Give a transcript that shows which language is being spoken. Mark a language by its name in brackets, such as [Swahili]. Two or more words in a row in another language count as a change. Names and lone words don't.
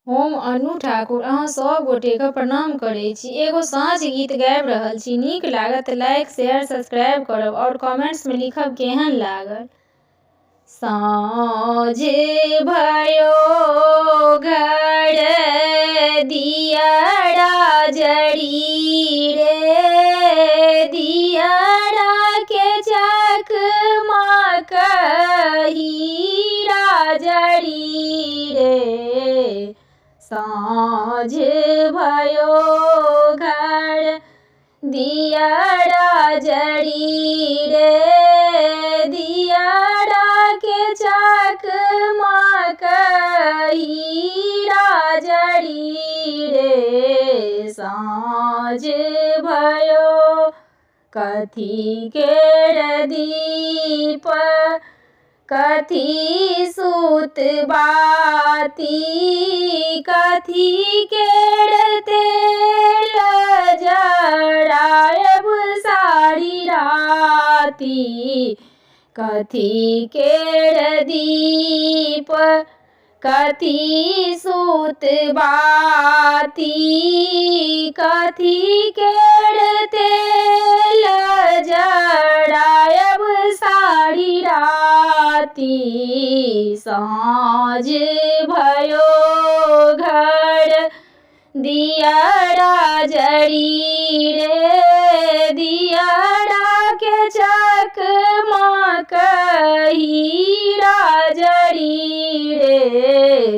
[Maithili] हम अनु ठाकुर अहाँ सब गोटेके प्रणाम करै छी। एगो साँझ गीत गाबि रहल छी। नीक लागत [English] like share subscribe [Maithili] करब और कमेंट्स में लिखब केहन लागल। साँझ भयो घर दियरा जड़ी रे, दियरा के चकमक हीरा जड़ी रे। साँझ भयो घर दियरा जड़ी रे, दियरा के चकमक हीरा जड़ी रे। साँझ भयो कथी केर दीप, कथी सूत बाती, कथी केर तेल जरायब सारी राती। कथी केर दीप, कथी सूत बाती, कथी केर तेल जरायब सारी राती। साँझ भयो घर दियरा जड़ी रे, दियरा के चकमक हीरा जड़ी रे।